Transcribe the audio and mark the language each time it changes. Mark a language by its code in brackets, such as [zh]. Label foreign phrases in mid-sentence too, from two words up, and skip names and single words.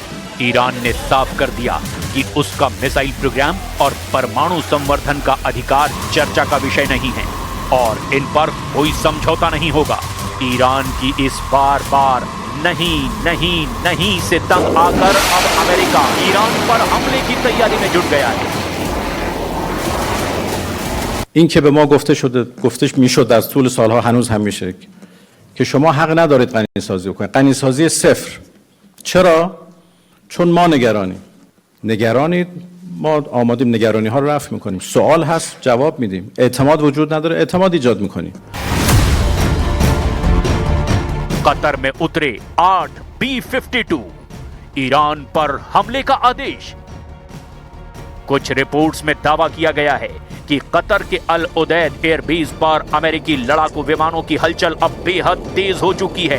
[hi] ईरान ने साफ कर दिया कि उसका मिसाइल प्रोग्राम और परमाणु संवर्धन का अधिकार चर्चा का विषय नहीं है और इन पर कोई समझौता नहीं होगा। ईरान की इस बार बार नहीं नहीं नहीं से तंग आकर अब अमेरिका ईरान पर हमले की तैयारी में जुट गया है। [fa] این که به ما گفته میشد در طول سالها هنوز هم میشه که شما حق ندارید غنیسازی بکنید. غنیسازی صفر. چرا؟ چون ما نگرانید، ما آمادیم نگرانی ها رو رفع میکنیم. سوال هست جواب میدیم. اعتماد وجود نداره، اعتماد ایجاد میکنیم. [hi] कतर में उतरे 8 B-52, ईरान पर हमले का आदेश। कुछ रिपोर्ट्स में दावा किया गया है कि कतर के अल उदैद एयरबेस पर अमेरिकी लड़ाकू विमानों की हलचल अब बेहद तेज हो चुकी है।